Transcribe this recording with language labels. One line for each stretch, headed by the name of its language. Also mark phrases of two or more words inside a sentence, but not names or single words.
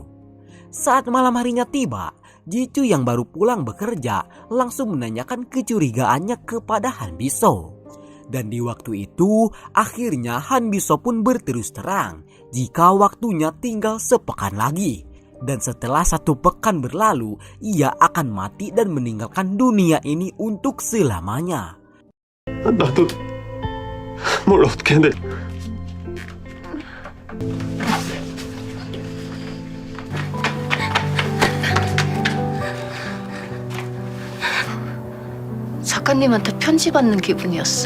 Indonesian: Saat malam harinya tiba, Jicu yang baru pulang bekerja langsung menanyakan kecurigaannya kepada Han Biso. Dan di waktu itu, akhirnya Han Biso pun berterus terang jika waktunya tinggal sepekan lagi. Dan setelah 1 pekan berlalu, ia akan mati dan meninggalkan dunia ini untuk selamanya.
Korean: 나도 뭘 어떻게 해. 작가님한테 편지 받는 기분이었어.